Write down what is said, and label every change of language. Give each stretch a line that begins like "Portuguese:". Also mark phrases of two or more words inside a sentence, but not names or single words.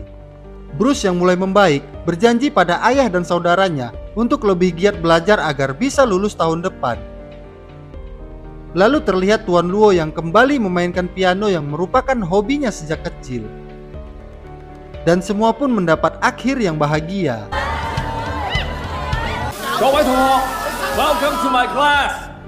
Indonesian: Bruce yang mulai membaik berjanji pada ayah dan saudaranya untuk lebih giat belajar agar bisa lulus tahun depan. Lalu terlihat Tuan Luo yang kembali memainkan piano yang merupakan hobinya sejak kecil. Dan semua pun mendapat akhir yang bahagia.
Cantonese: 各位同學，
English: welcome to my class.